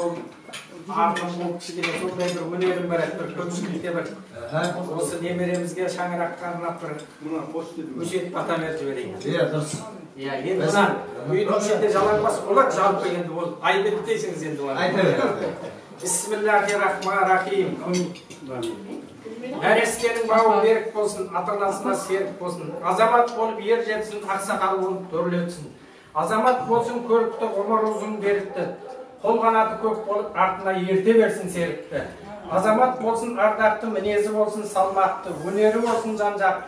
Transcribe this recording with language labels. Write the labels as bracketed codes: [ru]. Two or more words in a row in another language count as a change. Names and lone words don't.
[kk] Сол артын бұл кішкене сондай бір өнерім бар еді, бір көпшілікте бір осы немеремізге шаңыраққа арнап бір өсиет бата беріп жіберейін. Иә, дұрыс. Иә, енді мына үйдің ішінде жалаңбас болады, жалпы енді ол айбет дейсіңіз енді олар. Айта бер. [ar] بسم الله الرحمن الرحيم. [kk] Нәрестенің бауы берік болсын, ата-анасына серік болсын. Азамат болып ер жетсін, ақсақал болып төрлетсін. Азамат болсын, көрікті, ғұмыр ұзын берікті. Қол қанаты көк болып, артына ерте берсін серікті. Азамат болсын, ардақты, мінезі болсын, салмақты, өнері болсын, жан-жақты.